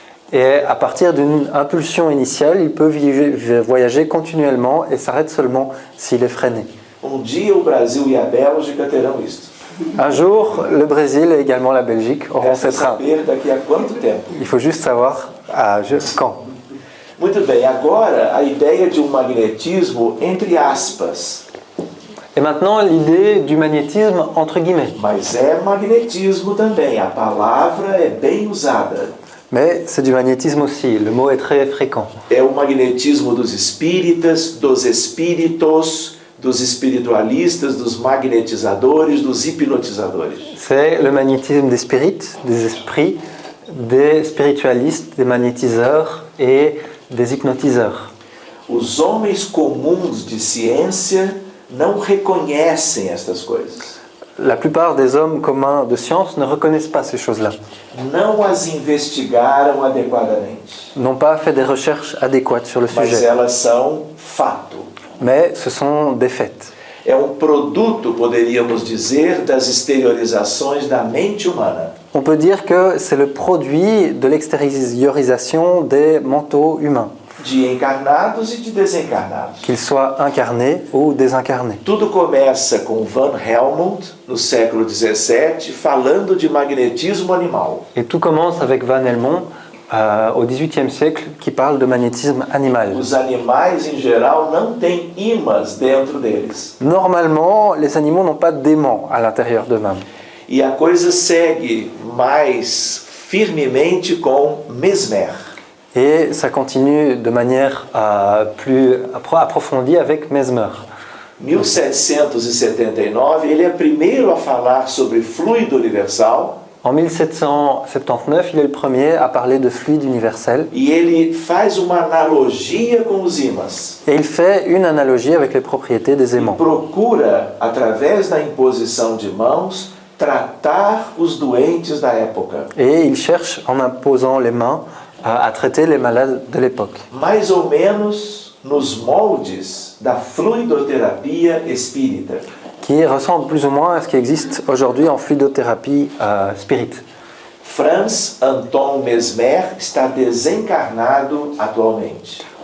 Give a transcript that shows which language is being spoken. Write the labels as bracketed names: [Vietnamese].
[French] Et à partir d'une impulsion initiale, il peut voyager continuellement et s'arrête seulement s'il est freiné. [Portuguese] Dia o Brasil e a Bélgica terão isto. [French] Un jour, le Brésil et également la Belgique auront ces [Portuguese] Resta [French] trains. [Portuguese] saber daqui a quanto tempo. [French] Il faut juste savoir quand. [Portuguese] Muito bem, agora a ideia de um magnetismo entre aspas. [French] Et maintenant, l'idée du magnétisme entre guillemets. [Portuguese] Mas é magnetismo também, a palavra é bem usada. [French] Mais c'est du magnétisme aussi, le mot est très fréquent. [Portuguese] É o magnetismo dos espíritas, dos espíritos, dos espiritualistas, dos magnetizadores, dos hipnotizadores. [French] C'est le magnétisme des spirites, des esprits, des spiritualistes, des magnétiseurs et des hypnotiseurs. [Portuguese] Os homens comuns de ciência não reconhecem estas coisas. [French] La plupart des hommes communs de science ne reconnaissent pas ces choses-là, [Portuguese] Não as investigaram adequadamente, [French] n'ont pas fait des recherches adéquates sur le [Portuguese] mas [French] sujet, [Portuguese] elas são fato. [French] mais ce sont des faits. [Portuguese] É um produto, poderíamos dizer, das exteriorizações da mente humana. [French] On peut dire que c'est le produit de l'extériorisation des mentaux humains, [Portuguese] De encarnados e de desencarnados. [French] qu'ils soient incarnés ou désincarnés. [Portuguese] Tudo começa com Van Helmont, no século XVII, falando de magnetismo animal. [French] Et tout commence avec Van Helmont au XVIIIe siècle qui parle de magnétisme animal. [Portuguese] Os animais, em geral, não têm ímãs dentro deles. [French] Normalement, les animaux n'ont pas d'aimant à l'intérieur d'eux-mêmes. [Portuguese] E a coisa segue mais firmemente com Mesmer. [French] Et ça continue de manière plus approfondie avec Mesmer. [Portuguese] 1779, ele é primeiro a falar sobre fluido universal [French] En 1779, il est le premier à parler de fluide universel [Portuguese] e ele faz uma analogia com os ímãs. [French] et il fait une analogie avec les propriétés des aimants. [Portuguese] Procura, através da imposição de mãos, tratar os doentes da época. [French] Et il cherche, en imposant les mains, à traiter les malades de l'époque. [Portuguese] Mais ou menos nos moldes da fluidoterapia espírita. [French] Qui ressemble plus ou moins à ce qui existe aujourd'hui en fluidothérapie spirit. [Portuguese] Franz Anton Mesmer está desencarnado atualmente.